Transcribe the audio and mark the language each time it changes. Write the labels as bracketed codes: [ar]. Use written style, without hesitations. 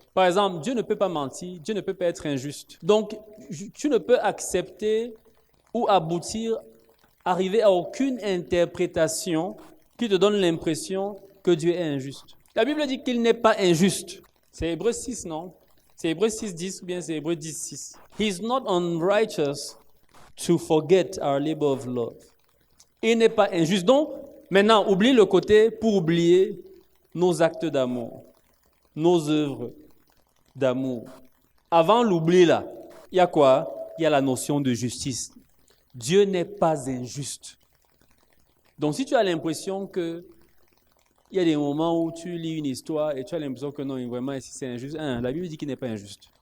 [fr] Par exemple, Dieu ne peut pas mentir, Dieu ne peut pas être injuste. Donc, tu ne peux accepter ou arriver à aucune interprétation qui te donne l'impression que Dieu est injuste. La Bible dit qu'il n'est pas injuste. C'est Hébreux 6, non? C'est Hébreux 6, 10 ou bien c'est Hébreux 10, 6. [en] He is not unrighteous to forget our labor of love. [fr] Il n'est pas injuste. Donc, maintenant, oublie le côté pour oublier nos actes d'amour, nos œuvres d'amour. Avant l'oubli, là, il y a quoi? Il y a la notion de justice. Dieu n'est pas injuste. Donc, si tu as l'impression que il y a des moments où tu lis une histoire et tu as l'impression que non, vraiment, ici c'est injuste, la Bible dit qu'il n'est pas injuste.